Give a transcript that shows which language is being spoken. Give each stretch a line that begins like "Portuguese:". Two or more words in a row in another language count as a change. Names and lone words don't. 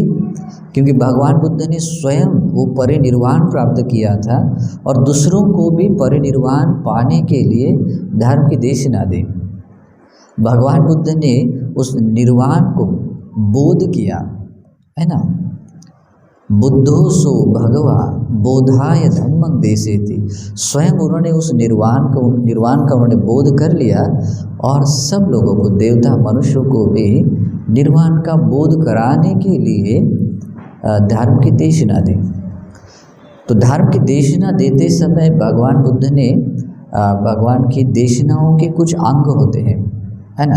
Hindi: क्योंकि भगवान बुद्ध ने स्वयं वो परिनिर्वाण प्राप्त किया था और दूसरों को भी परिनिर्वाण पाने के लिए धर्म की देशना दी। भगवान बुद्ध ने उस निर्वाण को बोध किया, है ना।
Pali: बुद्धो सो भगवा बोधाय धम्मं देसेति।
Hindi: स्वयं उन्होंने उस निर्वाण का उन्होंने बोध कर लिया और सब लोगों को, देवता मनुष्यों को भी निर्वाण का बोध कराने के लिए धर्म की देशना दी। तो धर्म की देशना देते समय भगवान बुद्ध ने भगवान की देशनाओं के कुछ अंग होते हैं, है ना।